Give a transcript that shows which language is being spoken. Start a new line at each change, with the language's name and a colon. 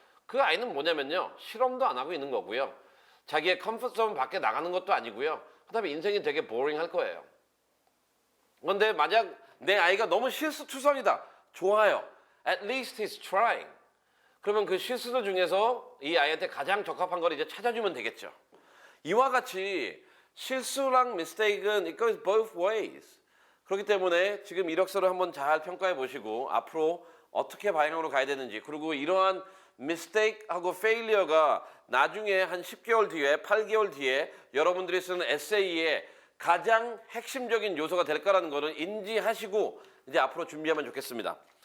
Korean: 그 아이는 뭐냐면요. 실험도 안 하고 있는 거고요. 자기의 컴포트 존 밖에 나가는 것도 아니고요. 그다음에 인생이 되게 보링할 거예요. 그런데 만약 내 아이가 너무 실수투성이다. 좋아요.
English: At least he's trying.
Korean: 그러면 그 실수들 중에서 이 아이한테 가장 적합한 걸 이제 찾아주면 되겠죠. 이와 같이 실수랑 mistake은
English: it goes both ways.
Korean: 그렇기 때문에 지금 이력서를 한번 잘 평가해 보시고 앞으로 어떻게 방향으로 가야 되는지 그리고 이러한 mistake하고 failure가 나중에 한 10개월 뒤에 8개월 뒤에 여러분들이 쓰는 에세이의 가장 핵심적인 요소가 될 거라는 거를 인지하시고 이제 앞으로 준비하면 좋겠습니다.